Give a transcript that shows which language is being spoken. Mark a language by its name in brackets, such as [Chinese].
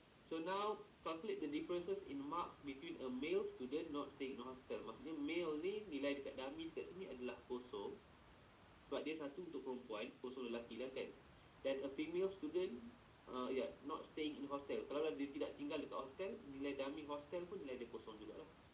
[English] So now calculate the differences in marks between a male student not staying in a hostel. [Malay] Maksudnya male ni nilai dekat dummy dekat sini adalah 0. Sebab dia 1 untuk perempuan, 0 lelaki lah kan. Dan [English] a female student not staying in hostel. [Malay] Kalau dia tidak tinggal dekat hostel, nilai dummy hostel pun nilai dia 0 jugalah.